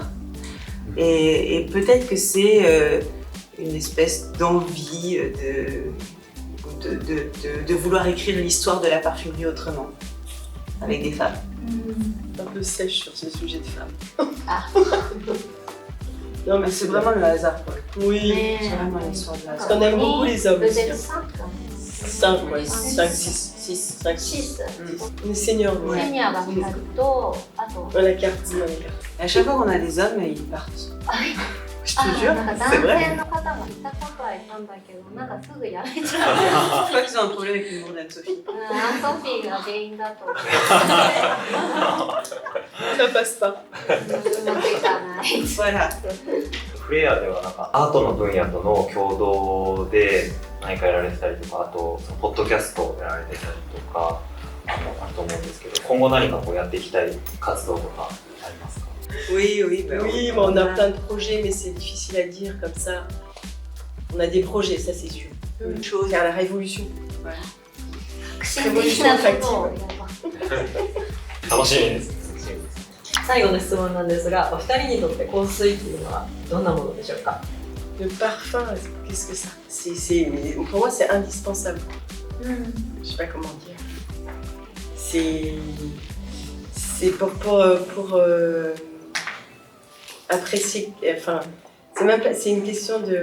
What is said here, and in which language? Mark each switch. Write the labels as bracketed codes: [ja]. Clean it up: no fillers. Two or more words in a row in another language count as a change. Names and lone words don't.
[fr] Et peut-être que c'est une espèce d'envie de vouloir écrire l'histoire de la parfumerie autrement, avec des femmes. Un peu sèche sur ce sujet de femme. Ah. Non mais C'est vraiment le hasard, quoi. Oui. [ja] ね [fr] C'est vraiment l'histoire de Parce hasard. qu'on aime beaucoup les hommes [ja] ル [fr] aussi. [ja] ゼルサン [fr] 5, ouais. 5, 6, 6, 5, [ja] シ [fr] 6. [ja] ス [fr] On est seniors, nous. [ja] セニアが2人とあと [fr] On a la carte, on a la carte. Et à chaque fois qu'on a des hommes, ils partent. Je te [ja] あ [fr] jure, [ja] なんか [fr] c'est [ja] 男 [fr] vrai. [ja] 性の方もいたことはいたんだけどなんかすぐ辞めちゃう [fr] Je crois qu'ils ont un problème avec l'humour d'Anne-Sophie. [ja] アンソフィーが原因だと思う [fr] Ça passe pas. [ja] うまくいかない [fr] Voilà. [ja] フレアではなんかアートの分野との共同で何かやられてたりとか、あとそのポッドキャストをやられてたりとかあると思うんですけど、今後何かこうやっていきたい活動とかありますか？ [fr] Oui, oui, bah, Oui, mais on a plein de projets, mais c'est difficile à dire comme ça. On a des projets, ça c'est sûr. une chose. Faire la révolution. [ja] 革新的なことをやろう。楽しみです。最後の質問なんですが、お二人にとって香水っていうのはどんなものでしょうか？ [fr] Le parfum, qu'est-ce que ça pour moi, c'est indispensable. Je sais pas comment dire. C'est pour apprécier. Enfin, c'est même pas. C'est une question de.